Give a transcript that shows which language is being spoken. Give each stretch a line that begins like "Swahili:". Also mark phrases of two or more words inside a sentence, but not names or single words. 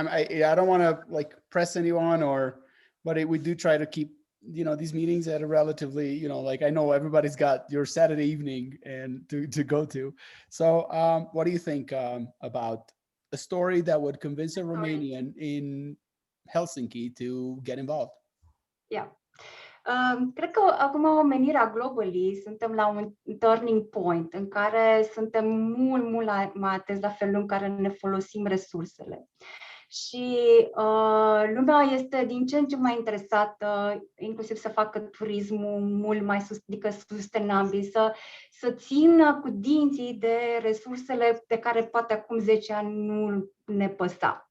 English: I don't want to press anyone, but we do try to keep these meetings at a relatively I know everybody's got your Saturday evening and to go to. So what do you think about a story that would convince a Romanian in Helsinki to get involved? Yeah.
Romanian: Cred că acum omenirea globally suntem la un
English: turning point
Romanian: în care suntem mult mai atenți la felul în care ne folosim resursele. Și lumea este din ce în ce mai interesată, inclusiv să facă turismul mult mai sustenabil, să țină cu dinții de resursele de care poate acum 10 ani nu ne păsa.